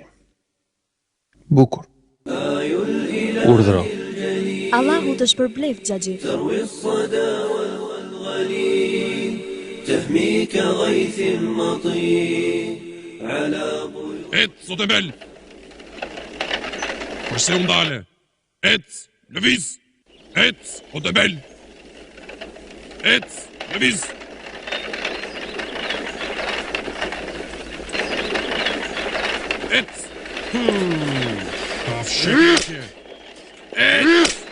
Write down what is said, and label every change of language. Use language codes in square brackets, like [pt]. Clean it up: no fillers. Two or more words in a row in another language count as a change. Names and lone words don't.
[sq] Bukur. Urdhro. Allahu të shpërbleft, Xhaxhi. Et, Zotebel! Përse u ndale? Et, lëviz! Et, Zotebel! Et, lëviz! Et! Kafshëqe! Et!